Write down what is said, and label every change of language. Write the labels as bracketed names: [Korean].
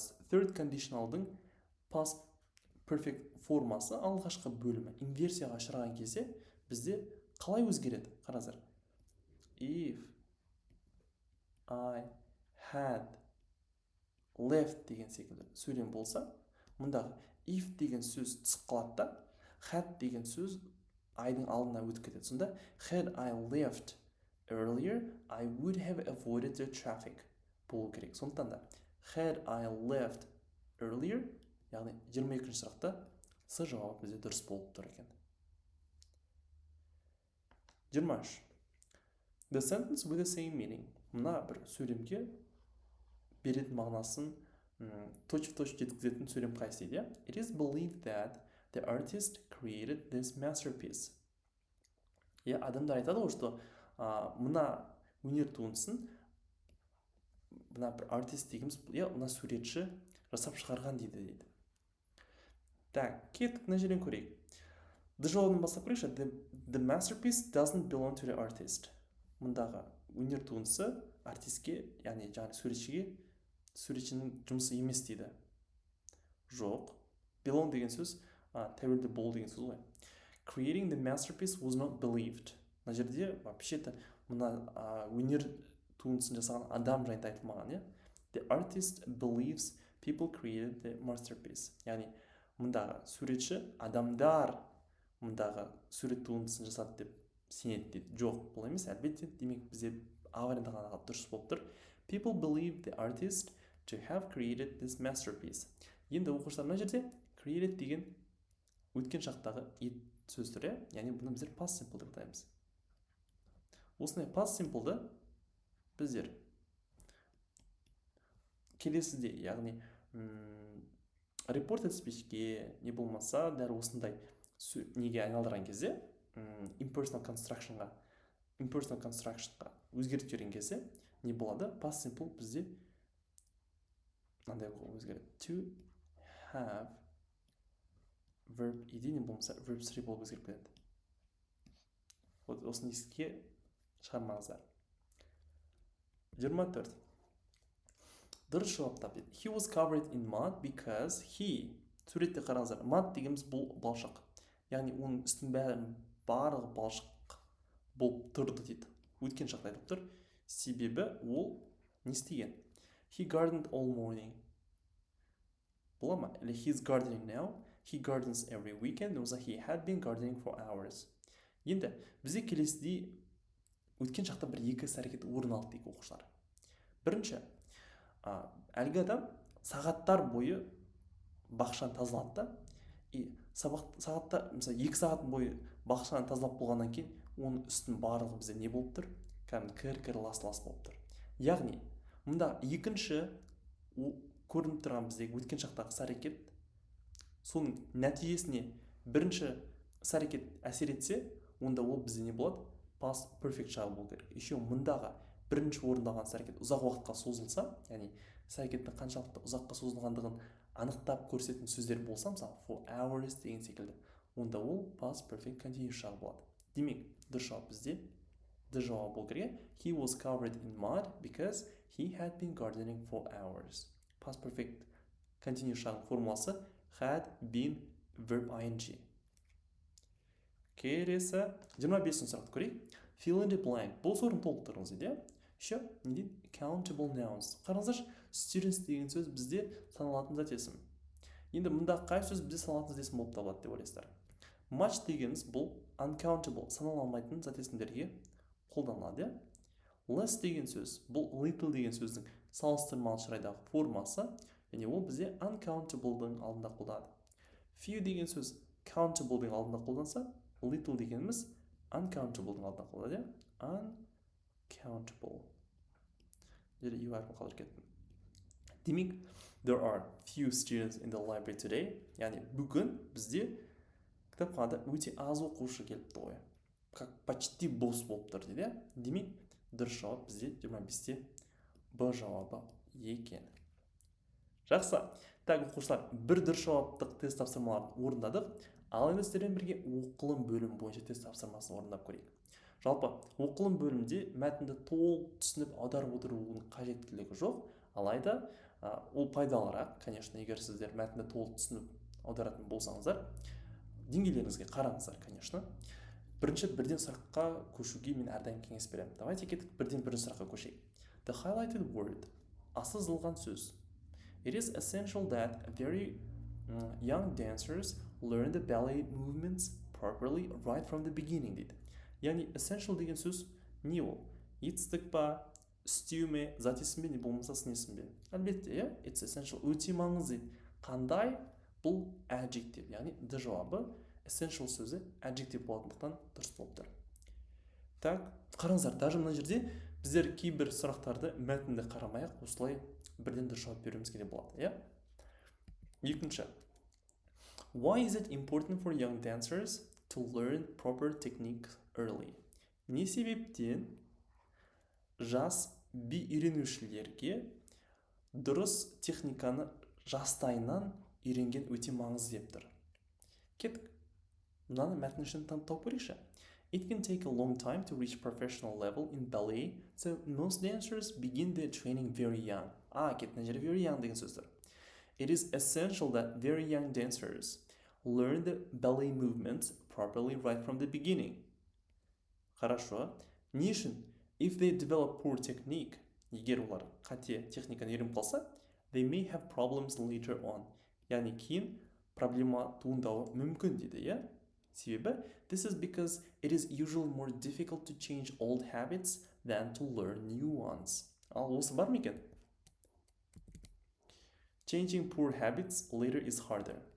[Kazakh] Third conditionalдың past perfect формасы алғашқы бөлімі инверсияға ұшыраған кезде бізде қалай өзгереді? Қараңыздар. [English] If I had left [Kazakh] деген секілді сөйлем болса, мұндағы if деген сөз түсіп қалады да, had деген сөз айдың алдына өтіп кетеді. [English] Сонда had I left earlier, I would have avoided the traffic [Kazakh] болу керек. Сондықтан да [English] had I left earlier, [Kazakh] яғни 22-ші сұрақта с жауабы бізде дұрыс болып тұр екен. [English] 23. The sentence with the same meaning. [Kazakh] мына бір сөйлемге беретін мағынасын [Russian] точь-в-точь [Kazakh] жеткізетін сөйлем қайсы дейді. [English] It is believed that the artist created this masterpiece. [Kazakh] Адамдар айтады ғой, что мына өнер туындысын мына бір артист дейміз, мына суретші жасап шығарған дейді. Так, кеттік мына жерден көрейік. The жауабын бастап көрейікші. [English] The masterpiece doesn't belong to the artist. [Kazakh] Мұндағы өнер туындысы артистке, яғни жаңағы суретшінің жұмысы емес дейді. Жоқ. Belong деген сөз тәуелді бол деген сөз ғой. [English] Creating the masterpiece was not believed. [Kazakh] Мына жерде вообще-то мына өнер туындысын жасаған адам жайында айтылмаған. [English] The artist believes people created the masterpiece. [Kazakh] Яғни мұндағы суретші адамдар мұндағы сурет туындысын жасады деп сенеді дейді. Жоқ, бұл емес, әлбетте. Демек бізде А варианты ғана дұрыс болып тұр. [English] People believe the artist to have created this masterpiece. [Kazakh] Енді оқушылар мына жерде created деген өткен шақтағы сөз түрі, яғни бұны біздер past simple деп атаймыз. Осындай past simple'ды біздер келесіде, яғни reported speech'ке не болмаса дәл осындай неге айналдырған кезде, impersonal construction'ға өзгертіп жіберген кезде не болады? Past simple бізде мынандай өзгереді. To have verb ed не болмаса verb 3 болып өзгеріп кетеді. Осыны еске шығармаңыздар. 24. Дұрыс жауап тап дейді. [English] He was covered in mud because he. [Kazakh] Суретте қараңыздар. Mud дегеніміз бұл балшық. Яғни оның үстінің барлығы балшық болып тұрды дейді. Өткен шақта айтып тұр. Себебі ол не істеген? [English] He gardened all morning. [Kazakh] Бола ма? [English] Или he's gardening now. He gardens every weekend. Немесе he had been gardening for hours. [Kazakh] Енді бізде келесідей өткен шақта бір екі іс-әрекет орын алды дейік оқушылар. Бірінші, әлгі адам сағаттар бойы бақшаны тазалады да, сағатта, мысалы 2 сағат бойы бақшаны тазалап болғаннан кейін, оның үстін барлығы бізде не болып тұр? Кір лас-лас болып тұр. Яғни, мұнда екінші көрініп тұрған біздегі өткен шақтағы іс-әрекет, соның нәтижесіне бірінші іс-әрекет әсер етсе, онда ол бізде не болады? Past perfect жағы болу керек. Еще мұндағы бірінші орындалған іс-әрекет ұзақ уақытқа созылса, яғни іс-әрекеттің қаншалықты ұзаққа созылғандығын анықтап көрсететін сөздер болса, мысалы for hours деген секілді, онда ол past perfect continuous жағы болады. Демек, дұрыс жауап бізде Д жауабы болу керек. [English] He was covered in mud because he had been gardening for hours. [Kazakh] Past perfect continuous жағының формуласы had been verb ing. Келесі 25-ші сұрақты көрейік. [English] Fill in the blank. [Kazakh] Бұл сорын толықтырыңыз дейді. Еще не дейді? [English] Countable nouns. [Kazakh] Қараңыздаршы, students деген сөз бізде саналатын зат есім. Енді мұнда қай сөз бізде саналатын зат есім болып табылады деп ойлайсыздар? Much дегеніміз бұл uncountable, саналмайтын зат есімдерге қолданылады. Less деген сөз, бұл little деген сөздің салыстырмалы шырайдағы формасы, және ол бізде uncountable-дың алдында қолданады. Few деген сөз countable-дың алдында қолданса, little дегеніміз uncountable-дың алдында қолданады. [English] Uncountable. [Kazakh] Жері you әрпін қалдыр кеттім. [English] Демек, there are few students in the library today. [Kazakh] Яғни бүгін бізде кітапханада өте аз оқушы келіпті ғой. [Russian] Как почти [Kazakh] бос болып тұр дейді. Демек, дұрыс жауап бізде 25-те Б жауабы екен. Жақсы. Так, оқушылар, бір дұрыс жауаптық тест тапсырмаларын орындадық. Ал енді сіздермен бірге оқылым бөлім бойынша тест тапсырмасын орындап көрейік. Жалпы, оқылым бөлімде мәтінді толық түсініп аударып отырудың қажеттілігі жоқ. Алайда, ол пайдалырақ, конечно, егер сіздер мәтінді толық түсініп аударатын болсаңыздар, деңгейлеріңізге қараңыздар, конечно. Бірден сұраққа көшуге мен әрдайым кеңес беремін. Давайте кеттік бірден сұраққа көшейік. [English] The highlighted word. [Kazakh] Асы сызылған сөз. [English] It is essential that very young dancers learn the ballet movements properly right from the beginning дейді. [Kazakh] Яғни essential деген сөз не ол? Етістік па, істеу ме, зат есім бе, не болмаса сын есім бе? Әлбетте, [English] it's essential, [Kazakh] өте маңызды. Қандай? Бұл adjective, яғни Д жауабы essential сөзі adjective болатындықтан дұрыс болып тұр. Так, қараңыздар, даже мына жерде біздер кейбір сұрақтарды мәтінді қарамай-ақ осылай бірден дұрыс жауап беруімізге де болады, иә? Екінші. [English] Why is it important for young dancers to learn proper technique early? [Kazakh] Не себептен жас би үйренушілерге дұрыс техниканы жастайынан үйренген өте маңызды деп тұр. Кеттік. Мынаны мәтін үшін тауып көрейікші. [English] It can take a long time to reach professional level in ballet, so most dancers begin their training very young. [Kazakh] Кеттің жері [English] very young [Kazakh] деген сөздер. [English] It is essential that very young dancers learn the ballet movements properly right from the beginning. [Russian] Хорошо. [Kazakh] Не үшін? [English] If they develop poor technique, [Kazakh] егер олар қате техниканы үйреніп қалса, [English] they may have problems later on. [Kazakh] Яғни кейін проблема туындауы мүмкін дейді, иә? [English] Себебі, this is because it is usually more difficult to change old habits than to learn new ones. [Kazakh] Ал осы бар ма екен? [English] Changing poor habits later is harder.